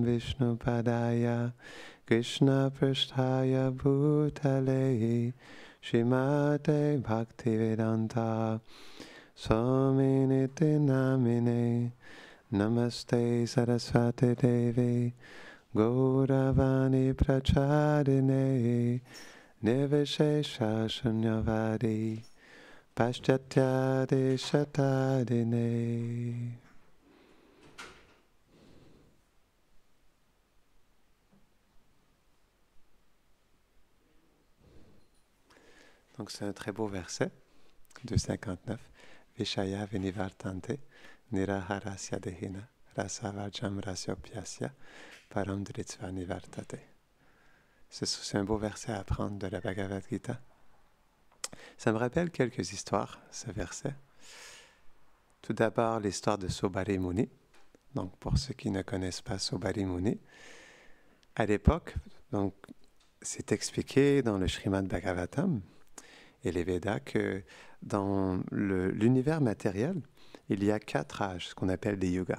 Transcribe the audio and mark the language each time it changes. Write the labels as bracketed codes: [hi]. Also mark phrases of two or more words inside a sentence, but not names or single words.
[sa] विष्णु पादाय कृष्ण प्रेष्ठाय भूतले श्रीमते भक्तिवेदान्त स्वामिनिति नामिने नमस्ते सरस्वती देवी गौरवाणी प्रचारिणे निर्विशेष शून्यवादि पाश्चात्य देशतारिणे. [fr] Donc c'est un très beau verset, 259. [sa] विषया विनिवर्तन्ते, निराहारस्य देहिनः, रसवर्जं रस्योप्यस्य, परं दृष्ट्वा निवर्तते. [fr] C'est un beau verset à apprendre de la Bhagavad Gita. Ça me rappelle quelques histoires, ce verset. Tout d'abord, l'histoire de Saubhari Muni. Donc, pour ceux qui ne connaissent pas Saubhari Muni, à l'époque, donc, c'est expliqué dans le Srimad Bhagavatam et les Védas que dans l'univers matériel, il y a 4 âges, ce qu'on appelle des yugas.